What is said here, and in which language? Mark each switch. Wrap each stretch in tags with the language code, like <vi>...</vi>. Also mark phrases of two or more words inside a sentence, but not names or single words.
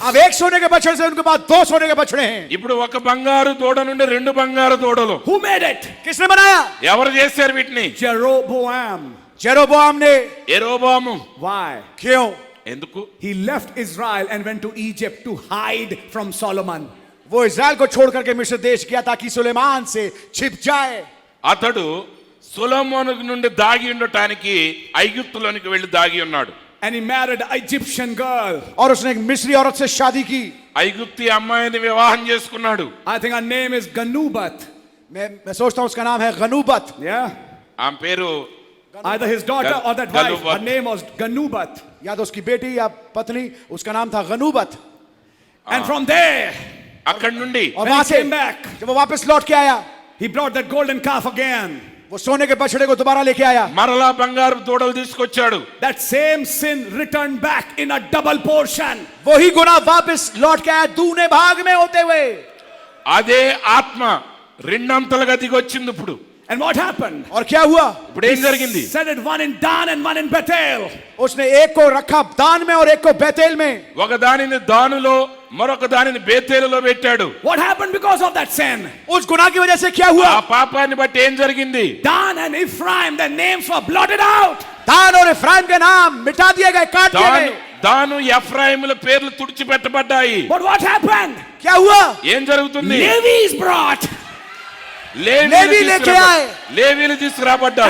<hi>अब 1 सोने के बछड़े से उनके पास 2 सोने के बछड़े हैं।</hi> <te>ఇప్పుడు ఒక బంగారు దూడ నుండి 2 బంగారు దూడలు.</te> <en>Who made it?</en> <hi>किसने बनाया?</hi> <te>ఎవరు చేశారు వీటిని?</te> <en>Jeroboam.</en> <hi>जेरोबोआम ने।</hi> <te>యెరోబాము.</te> <en>Why?</en> <hi>क्यों?</hi> <te>ఎందుకు?</te> <en>He left Israel and went to Egypt to hide from Solomon.</en> <hi>वो इज़राइल को छोड़ करके मिस्र देश गया ताकि सुलेमान से छिप जाए।</hi> <te>అతడు సొలొమోను నుండి దాగి ఉండటానికి ఐగుప్తులోనికి వెళ్లి దాగి ఉన్నాడు.</te> <en>And he married an Egyptian girl.</en> <hi>और उसने एक मिस्री औरत से शादी की।</hi> <te>ఐగుప్తి అమ్మాయిని వివాహం చేసుకున్నాడు.</te> <en>I think her name is Ganubat.</en> <hi>मैं सोचता हूं उसका नाम है गनूबत।</hi> <en>Yeah.</en> <te>ఆమె పేరు</te> <en>Either his daughter or that wife. Ganubat. Her name was Ganubat.</en> <hi>या तो उसकी बेटी या पत्नी, उसका नाम था गनूबत।</hi> <en>And from there,</en> <te>అక్కడి నుండి</te> <hi>और</hi> <en>when</en> <hi>वहां</hi> <en>he</en> <hi>से</hi> <en>came back,</en> <hi>जब वो वापस लौट के आया,</hi> <en>he brought that golden calf again.</en> <hi>वो सोने के बछड़े को दोबारा लेके आया।</hi> <te>మరలా బంగారు దూడలు తీసుకొచ్చాడు.</te> <en>That same sin returned back in a double portion.</en> <hi>वही गुनाह वापस लौट के आया दूने भाग में होते हुए।</hi> <te>అదే ఆత్మ రెండంతలుగా దిగి వచ్చింది ఇప్పుడు.</te> <en>And what happened?</en> <hi>और क्या हुआ?</hi> <te>ఇప్పుడు ఏం జరిగింది?</te> <en>Set it one in Dan and one in Bethel.</en> <hi>उसने एक को रखा दान में और एक को बेतेल में।</hi> <te>ఒక దానిని దానులో మరొక దానిని బేతేలులో పెట్టాడు.</te> <en>What happened because of that sin?</en> <hi>उस गुनाह की वजह से क्या</hi> <te>ఆ</te> <hi>हुआ?</hi> <te>పాపాన్ని బట్టి ఏం జరిగింది?</te> <en>Dan and Ephraim, their names were blotted out.</en> <hi>दान और इफ्राइम के नाम मिटा दिए गए, काट दिए దాను गए।</hi> <te>దాను ఎఫ్రాయిముల పేర్లు తుడిచిపెట్టబడ్డాయి.</te> <en>But what happened?</en> <hi>क्या हुआ?</hi> <te>ఏం జరుగుతుంది?</te> <en>Levi's brought.</en> <hi>लेवी लेके आए।</hi> <te>లేవీలు తీసుకురాబడ్డారు.</te>